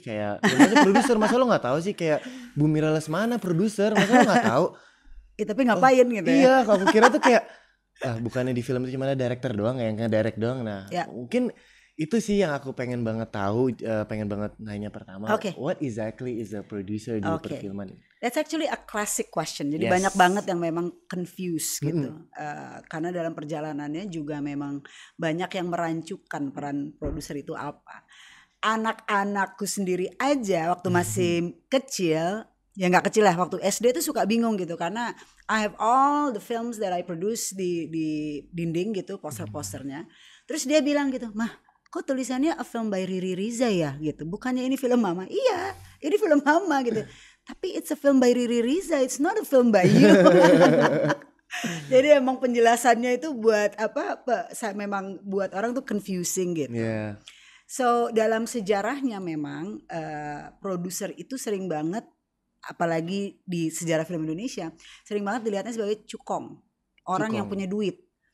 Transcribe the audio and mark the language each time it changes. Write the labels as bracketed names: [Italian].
[Indonesian] Kayak gimana produser, masa lo nggak tahu sih? Kayak Bu Mira Lesmana produser, masa lo nggak tahu? Tapi ngapain gitu ya? Iya, aku kira tuh kayak bukannya di film itu cuma ada director doang, yang nge-direct doang. Nah mungkin itu sih yang aku pengen banget tahu, pengen banget nanya pertama. [English] What exactly is a producer [Indonesian] di perfilman? [English] That's actually a classic question. [Indonesian] Jadi banyak banget yang memang confused gitu. Karena dalam perjalanannya juga memang banyak yang merancukan peran produser itu apa. Anak-anakku sendiri aja waktu masih kecil, ya nggak kecil lah, waktu SD tuh suka bingung gitu, karena [English] I have all the films that I produce [Indonesian] di dinding gitu, poster-posternya. Terus dia bilang gitu, "Mah, kok tulisannya [English] a film by Riri Riza [Indonesian] ya gitu, bukannya ini film mama?" Iya, ini film mama gitu. [English] Tapi it's a film by Riri Riza, it's not a film by you. [Indonesian] Jadi emang penjelasannya itu buat memang buat orang tuh confusing gitu. So dalam sejarahnya memang produser itu sering banget, apalagi di sejarah film Indonesia, sering banget dilihatnya sebagai cukong, orang yang punya duit.